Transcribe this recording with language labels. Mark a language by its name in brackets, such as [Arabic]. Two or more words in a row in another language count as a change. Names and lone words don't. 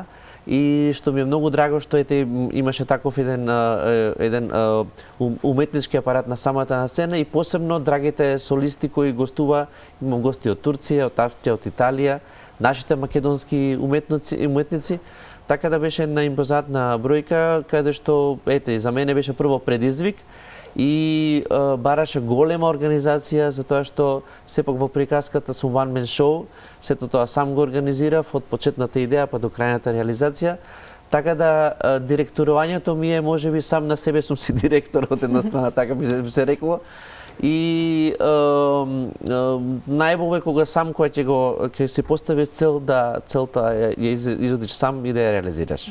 [Macedonian] И што ми е многу драго што имаше таков еден уметнички апарат на самата на сцена и посебно драгите солисти кои гостува, имам гости од Турција, од Австрија, од Италија, нашите македонски уметници. Така да беше една импозантна бројка, каде што, за мене беше прво предизвик и бараше голема организација, затоа што сепак во приказката сум [English] one man show, [Macedonian] сето тоа сам го организирав од почетната идеја па до крајната реализација. Така да директорувањето ми е можеби сам на себе сум си директор од една страна, така би се рекло. И најбово е кога сам кој ќе си поставиш цел да целта ја изодиш сам и да ја реализираш.